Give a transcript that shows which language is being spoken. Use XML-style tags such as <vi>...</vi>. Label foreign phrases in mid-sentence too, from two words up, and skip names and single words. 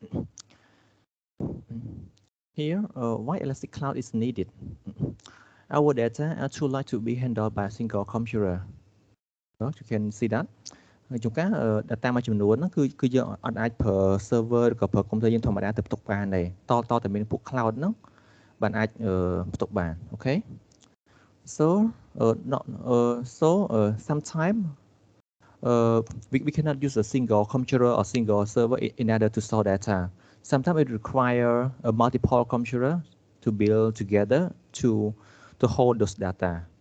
<en>Here, why elastic cloud is needed. Our data are too large to be handled by a single computer. You can see that.</en> <km>ជួនកាល data មួយចំនួនហ្នឹងគឺយើងអត់អាចប្រើ server ឬក៏ប្រើ computer យើងធម្មតាទៅផ្ទុកបានទេតតែមានពួក cloud ហ្នឹងបានអាចផ្ទុកបានអូខេ</km> <en>So sometimes we cannot use a single computer or single server in order to store data. Sometimes it requires a multiple computer to build together to hold those data.</en>